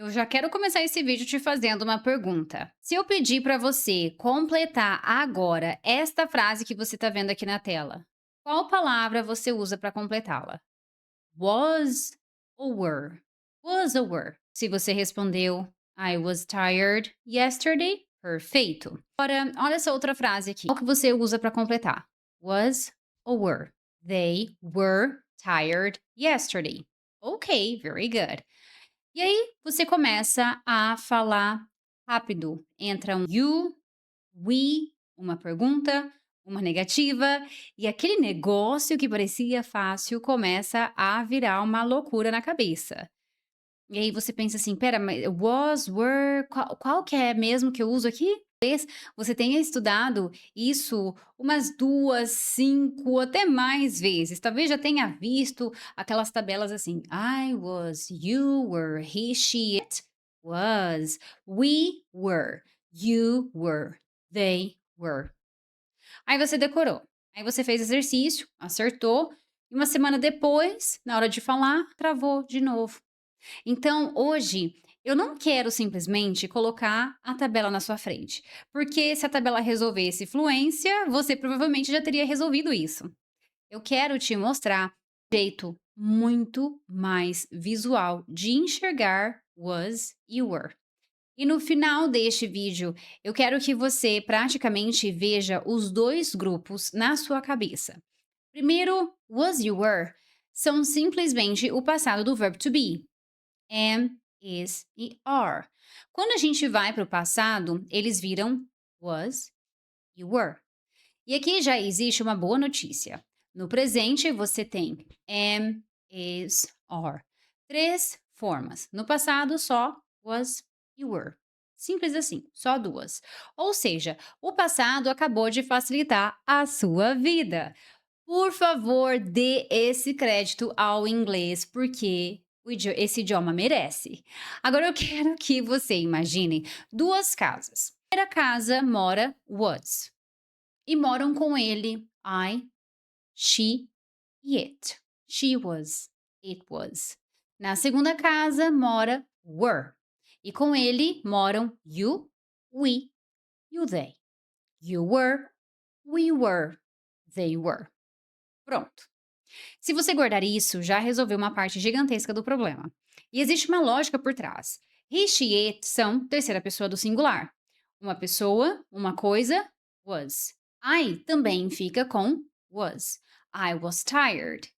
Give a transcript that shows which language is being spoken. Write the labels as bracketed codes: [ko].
[pt] Eu já quero começar esse vídeo te fazendo uma pergunta. Se eu pedir para você completar agora esta frase que você está vendo aqui na tela, qual palavra você usa para completá-la? Was ou were? Was ou were? Se você respondeu [en] I was tired yesterday, [pt] perfeito. Agora, olha essa outra frase aqui. Qual que você usa para completar? Was ou were? [en] They were tired yesterday. Ok, very good. [pt] E aí você começa a falar rápido. Entra um you, we, uma pergunta, uma negativa, e aquele negócio que parecia fácil começa a virar uma loucura na cabeça. E aí você pensa assim: "Espera, mas was, were, qual que é mesmo que eu uso aqui?" Talvez você tenha estudado isso umas 2, 5, até mais vezes. Talvez já tenha visto aquelas tabelas assim: [en] "I was, you were, he, she, it was, we were, you were, they were." [pt] Aí você decorou. Aí você fez exercício, acertou, e uma semana depois, na hora de falar, travou de novo. Então, hoje, eu não quero simplesmente colocar a tabela na sua frente, porque se a tabela resolvesse fluência, você provavelmente já teria resolvido isso. Eu quero te mostrar um jeito muito mais visual de enxergar was e were. E no final deste vídeo, eu quero que você praticamente veja os dois grupos na sua cabeça. Primeiro, was e were são simplesmente o passado do verbo to be. Am, is e are. Quando a gente vai para o passado, eles viram was e were. E aqui já existe uma boa notícia. No presente, você tem am, is, are. Três formas. No passado, só was e were. Simples assim, só duas. Ou seja, o passado acabou de facilitar a sua vida. Por favor, dê esse crédito ao inglês, porque esse idioma merece. Agora eu quero que você imagine duas casas. Na primeira casa mora was e moram com ele I, she e it. [en] She was, it was. [pt] Na segunda casa mora were e com ele moram you, we e o they. [en] You were, we were, they were. [pt] Pronto. Se você guardar isso, já resolveu uma parte gigantesca do problema. E existe uma lógica por trás. He, she, it são terceira pessoa do singular. Uma pessoa, uma coisa, was. I também fica com was. [en] I was tired.